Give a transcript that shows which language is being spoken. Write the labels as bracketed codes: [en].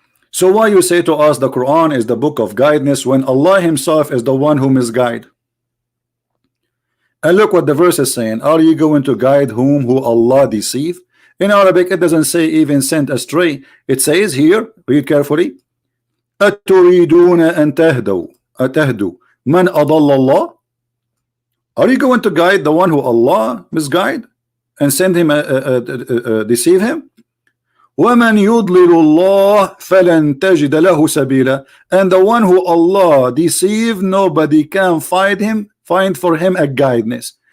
[en] So why you say to us the Quran is the book of guidance when Allah himself is the one who misguide? And look what the verse is saying. Are you going to guide whom who Allah deceive? In Arabic it doesn't say even sent astray. It says here, read carefully, [ar] أَتُرِيدُونَ أَن تَهْدُوا مَنْ أَضَلَّ اللَّهِ. [en] Are you going to guide the one who Allah misguide and send him deceive him? [ar] وَمَنْ يُضْلِلُ اللَّهِ فَلَنْ تَجِدَ لَهُ سَبِيلًا. [en] And the one who Allah deceive, nobody can find for him a guidance.